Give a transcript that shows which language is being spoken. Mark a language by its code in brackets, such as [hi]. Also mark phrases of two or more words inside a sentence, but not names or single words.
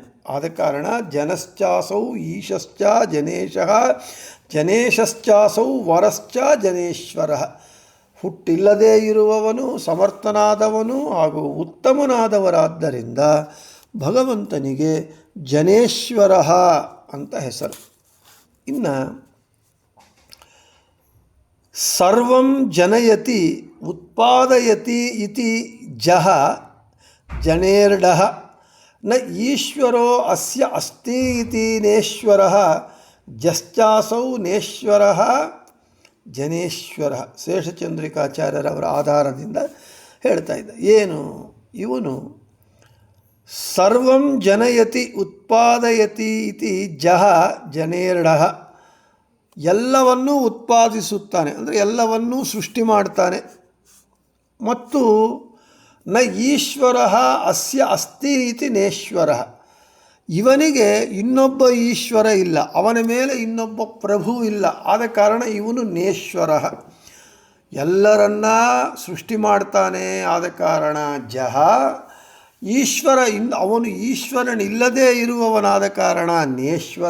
[kn] ಆದ ಕಾರಣ [sa] ಜನಶ್ಚಾಸೌ ಈಶಶ್ಚ ಜನೇಶಃ ಜನೇಶಶ್ಚಾಸೌ ವರಶ್ಚ ಜನೇಶ್ವರ. [kn] ಹುಟ್ಟಿಲ್ಲದೇ ಇರುವವನು, ಸಮರ್ಥನಾದವನು ಹಾಗೂ ಉತ್ತಮನಾದವರಾದ್ದರಿಂದ ಭಗವಂತನಿಗೆ ಜನೇಶ್ವರ ಅಂತ ಹೆಸರು. [sa] ಇನ್ನು ಸರ್ವಂ ಜನಯತಿ ಉತ್ಪಾದಯತಿ ಇತಿ ಜನೇರ್ಡಃ ನ ಈಶ್ವರೋ ಅಸ್ಯ ಅಸ್ತಿ ಇತಿ ನೇಶ್ವರಃ ಜಶ್ಚಾಸೌ ನೇಶ್ವರಃ ಜನೇಶ್ವರ. [kn] ಶೇಷಚಂದ್ರಿಕಾಚಾರ್ಯರವರ ಆಧಾರದಿಂದ ಹೇಳ್ತಾ ಇದ್ದ. ಏನು? ಇವನು [sa] ಸರ್ವಂ ಜನಯತಿ ಉತ್ಪಾದಯತಿ ಇತಿ ಜನೇರ್ಡಃ, [kn] ಎಲ್ಲವನ್ನೂ ಉತ್ಪಾದಿಸುತ್ತಾನೆ, ಅಂದರೆ ಎಲ್ಲವನ್ನೂ ಸೃಷ್ಟಿ ಮಾಡ್ತಾನೆ. [sa] ಮತ್ತು ನ ಈಶ್ವರ ಅಸ್ಯ ಅಸ್ತಿ ಇತಿ ನೇಶ್ವರ. [kn] ಇವನಿಗೆ ಇನ್ನೊಬ್ಬ ಈಶ್ವರ ಇಲ್ಲ, ಅವನ ಮೇಲೆ ಇನ್ನೊಬ್ಬ ಪ್ರಭು ಇಲ್ಲ, ಆದ ಕಾರಣ ಇವನು ನೇಶ್ವರ. ಎಲ್ಲರನ್ನ ಸೃಷ್ಟಿ ಮಾಡ್ತಾನೆ, ಆದ ಕಾರಣ ಜಹ ಈಶ್ವರ. ಅವನು ಈಶ್ವರನಿಲ್ಲದೇ ಇರುವವನಾದ ಕಾರಣ ನೇಶ್ವರ.